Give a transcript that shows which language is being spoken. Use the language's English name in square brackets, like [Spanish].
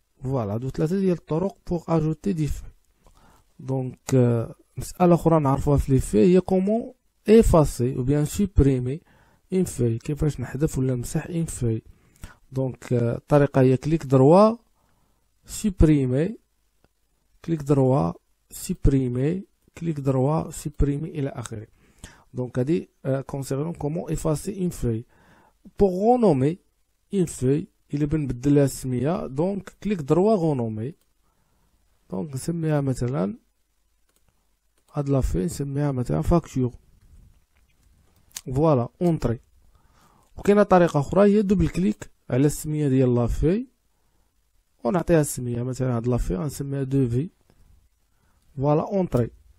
[Arabic] فوالا هادو ثلاثه ديال الطرق بوغ اجوتي دي فوي. دونك مساله اخرى نعرفوها في لي فوي هي كومون افاسي او بيان سوبريمي اون فوي، كيفاش نحذف ولا نمسح اون فوي. دونك الطريقه هي كليك دروا [French] supprimer, clic droit, supprimer, [Arabic] clic droit, supprimer إلى آخره. [French] Donc هذه concernant comment effacer une feuille. Pour renommer une feuille [Arabic] إلا بنبدل لها السمية، [French] دونك كليك دروا renommer. [Arabic] دونك نسميها مثلا هاد لا فوي نسميها مثلا فاكتور. فوالا اونطري. وكاينه طريقة أخرى هي دوبل كليك على السمية ديال لا فوي ونعطيها السمية، مثلا هاد لافي غنسميها دوفي. فوالا اونطري.